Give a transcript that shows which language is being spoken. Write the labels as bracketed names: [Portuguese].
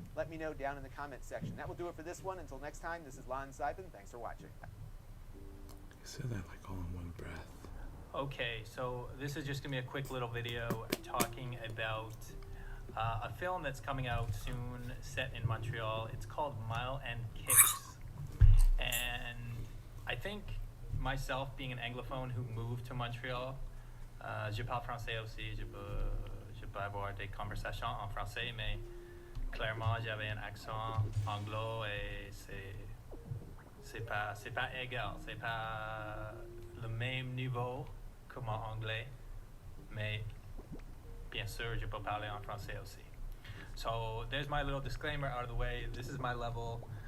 [English] Let me know down in the comment section. That will do it for this one. Until next time, this is Lon Seidman. Thanks for watching. You said that like all in one breath. Okay, so this is just going to be a quick little video talking about a film that's coming out soon, set in Montreal. It's called Mile and Kicks. And I think myself, being an anglophone who moved to Montreal, [French] je parle français aussi, je peux avoir des conversations en français, mais clairement j'avais un accent anglo et c'est pas égal, c'est pas le même niveau que mon anglais, mais bien sûr je peux parler en français aussi. [English] So there's my little disclaimer out of the way. This is my level.